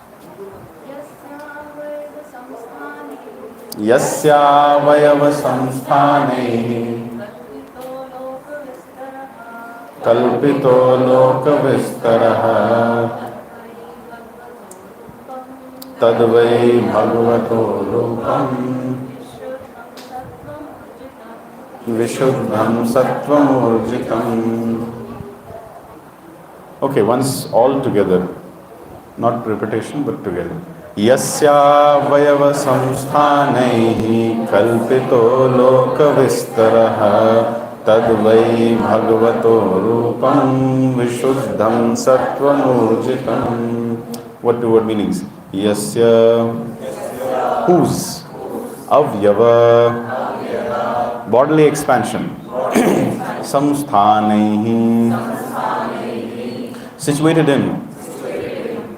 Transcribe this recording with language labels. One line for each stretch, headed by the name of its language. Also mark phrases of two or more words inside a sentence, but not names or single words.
Sanskrit: यस्यावयवसंस्थाने कल्पितो लोकविस्तरः तद्वै भगवतो रूपं विशुद्धं सत्त्वमूर्जितम्.
English: Okay, once all together, not repetition but together.
Sanskrit: यस्य अवयव संस्थानैः कल्पितो लोकविस्तरः तद्वै भगवतो रूपं विशुद्धं सत्त्वमूर्जितम्.
English: What the word meanings? Yasya, whose? Avyava, bodily expansion. Samsthanaihi, situated in.